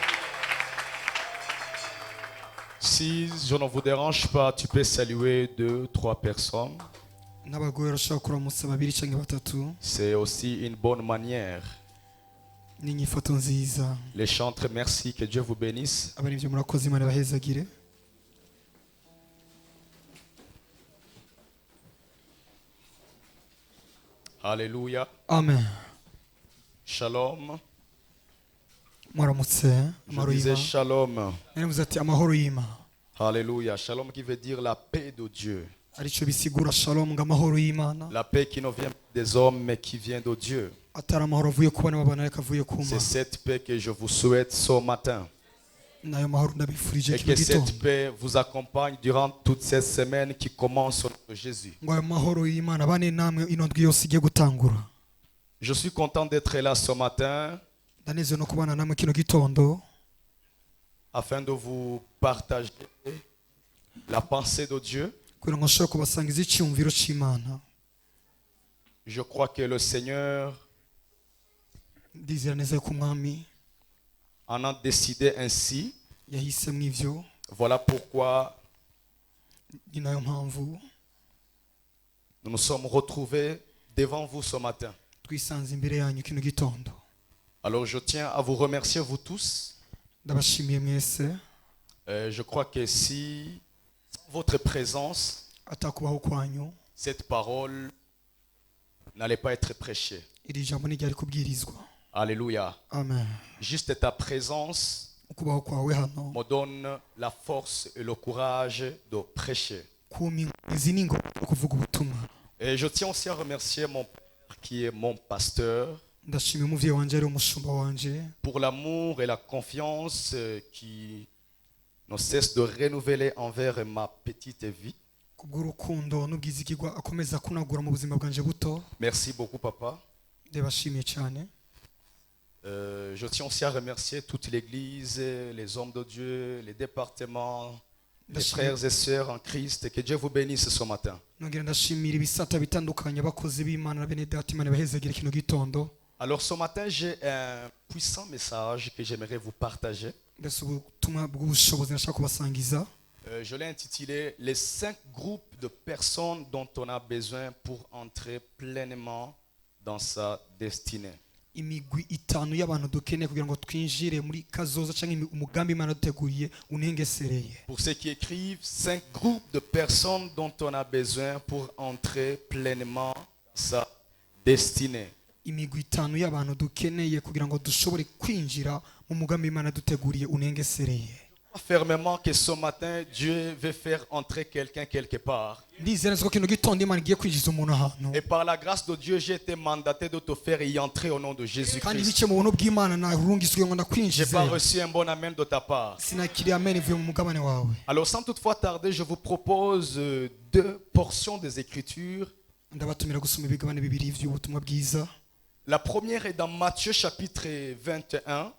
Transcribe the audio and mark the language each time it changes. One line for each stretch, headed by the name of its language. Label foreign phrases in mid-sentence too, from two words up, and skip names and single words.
French: Si je ne vous dérange pas, tu peux saluer 2, 3 personnes.
Rundi: N'abagore bashobora kuramutsa babiri cyangwa batatu.
French: C'est aussi une bonne manière.
Rundi: N'inyifato nziza.
French: Les chantres, merci, que Dieu vous bénisse.
Rundi: Abari byo murakoze Imana bahezagire.
French: Alléluia. Amen. Shalom.
Rundi: Mwaramutse
French: Je
Rundi: amahoro
French: disais
Rundi: y'Imana.
French: shalom.
Rundi: Naravuze ati amahoro y'Imana.
French: Alléluia. Shalom qui veut dire la paix de Dieu.
Rundi: Arico bisigura shalom ngo amahoro y'Imana.
French: La paix qui ne vient pas des hommes mais qui vient de Dieu.
Rundi: Atari amahoro avuye ku bana b'abantu ariko avuye ku
French: C'est
Rundi: Mana.
French: cette paix que je vous souhaite ce matin.
Rundi: Nayo mahoro ndabifurije
French: Et
Rundi: kino
French: que cette
Rundi: gitondo.
French: paix vous accompagne durant toute cette semaine qui commence au nom de Jésus.
Rundi: Ngo ayo mahoro y'Imana bane namwe ino ndwi yose igiye gutangura.
French: Je suis content d'être là ce matin
Rundi: Ndanezerewe no kubana namwe kino gitondo
French: afin de vous partager la pensée de Dieu.
Rundi: kugira ngo nshobore kubasangiza icyumviro cy'Imana.
French: Je crois que le Seigneur
Rundi: Ndizera neza ko umwami
French: en a décidé ainsi.
Rundi: yahisemo ivyo.
French: Voilà pourquoi
Rundi: Ni nayo mpamvu
French: nous nous sommes retrouvés devant vous ce matin.
Rundi: twisanze imbere yanyu kino gitondo.
French: Alors je tiens à vous remercier vous tous.
Rundi: Ndabashimiye mwese.
French: Je crois que si sans votre présence,
Rundi: Atakubaho kwanyu
French: cette parole n'allait pas être prêchée.
Rundi: iri jambo ntiryari kubwirizwa.
French: Alléluia. Amen. Juste ta présence
Rundi: Ukubaho kwawe hano
French: me donne la force et le courage de prêcher.
Rundi: kuma izi ni ingoma zo kuvuga ubutumwa.
French: Et je tiens aussi à remercier mon père qui est mon pasteur
Rundi: Ndashimiye umuvyeyi wanje ari umushumba wanje
French: pour l'amour et la confiance qui ne cesse de renouveler envers ma petite vie.
Rundi: kubw'urukundo n'ubwizigirwa akomeza kunagura mu buzima bwanje buto.
French: Merci beaucoup papa.
Rundi: Ndabashimiye cyane.
French: Je tiens aussi à remercier toute l'église, les hommes de Dieu, les départements, les frères et sœurs en Christ. Que Dieu vous bénisse ce matin.
Rundi: Nongera ndashimira ibisata bitandukanye abakozi b'Imana na bene data Imana bahezagire kino gitondo.
French: Alors ce matin, j'ai un puissant message que j'aimerais vous partager.
Rundi: Ndetse ubutumwa bw'ubushobozi nashaka kubasangiza.
French: Je l'ai intitulé Les 5 groupes de personnes dont on a besoin pour entrer pleinement dans sa destinée.
Rundi: Imigwi itanu y'abantu dukeneye kugira ngo twinjire muri kazoza cyangwa umugambi Imana duteguriye unengesereye.
French: Pour ceux qui écrivent, 5 groupes de personnes dont on a besoin pour entrer pleinement dans sa destinée.
Rundi: imigwi itanu y'abantu dukeneye kugira ngo dushobore kwinjira mu mugambi Imana duteguriye unengesereye.
French: Fermement que ce matin, Dieu veut faire entrer quelqu'un quelque part.
Rundi: Ndizera ko kino gitondo Imana igiye kwinjiza umuntu ahantu.
French: Et par la grâce de Dieu, j'ai été mandaté de te faire y entrer au nom de
Rundi: Kandi
French: Jésus-Christ.
Rundi: bice mu buntu bw'Imana narungiswe ngo
French: Je n'ai
Rundi: ndakwinjize.
French: pas reçu un bon amen de ta part.
Rundi: Sinakiriye amen ivuye mu mugabane wawe.
French: Alors sans toutefois tarder, je vous propose deux portions des Écritures.
Rundi: Ndabatumira gusoma ibigabane bibiri by'ubutumwa bwiza.
French: La première est dans Matthieu chapitre 21.